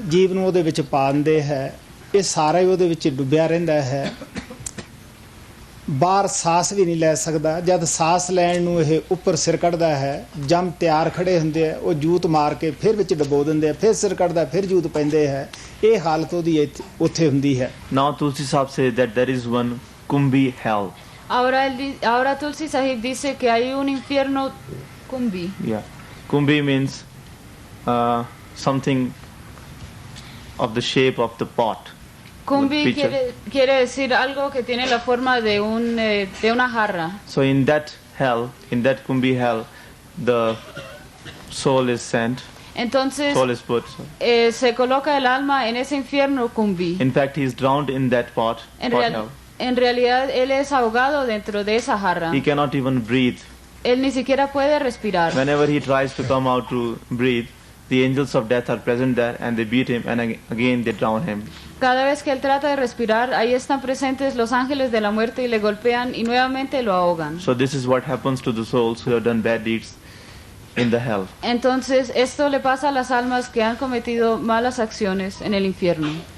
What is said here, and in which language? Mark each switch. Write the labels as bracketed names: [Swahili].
[Punjabi] ਜੀਵ ਨੂੰ ਉਹਦੇ ਵਿੱਚ ਪਾ ਦਿੰਦੇ ਹੈ, ਇਹ ਸਾਰਾ ਹੀ ਉਹਦੇ ਵਿੱਚ ਡੁੱਬਿਆ ਰਹਿੰਦਾ ਹੈ। ਬਾਹਰ ਸਾਹ ਵੀ ਨਹੀਂ ਲੈ ਸਕਦਾ। ਜਦ ਸਾਹ ਲੈਣ ਨੂੰ ਇਹ ਉੱਪਰ ਸਿਰ ਕੱਢਦਾ ਹੈ, ਜਮ ਤਿਆਰ ਖੜੇ ਹੁੰਦੇ ਆ, ਉਹ ਜੂਤ ਮਾਰ ਕੇ ਫਿਰ ਵਿੱਚ ਡਬੋ ਦਿੰਦੇ ਆ, ਫਿਰ ਸਿਰ ਕੱਢਦਾ, ਫਿਰ ਜੂਤ ਪੈਂਦੇ ਹੈ। ਇਹ ਹਾਲਤ ਉਹਦੀ ਉੱਥੇ ਹੁੰਦੀ ਹੈ। [English] Now Tulsi Sahab says that there is one Kumbhi hell. [Spanish] Ahora Tulsi Sahib dice que hay un infierno Kumbhi. [English] Yeah, Kumbhi means something of the shape of the pot. [Spanish] Kumbhi quiere decir algo que tiene la forma de una jarra. [English] So in that hell, in that Kumbhi hell, the soul is sent. [Spanish] Entonces [English] Soul is put. [Spanish] se coloca el alma en ese infierno Kumbhi. [English] In fact, he is drowned in that pot. [Spanish] En realidad él es ahogado dentro de esa jarra. [English] He cannot even breathe. [Spanish] Él ni siquiera puede respirar. [English] Whenever he tries to come out to breathe, the angels of death are present there and they beat him and again they drown him. [Spanish] Cada vez que él trata de respirar, ahí están presentes los ángeles de la muerte y le golpean y nuevamente lo ahogan. [English] So this is what happens to the souls who have done bad deeds in the hell. [Spanish] Entonces esto le pasa a las almas que han cometido malas acciones en el infierno.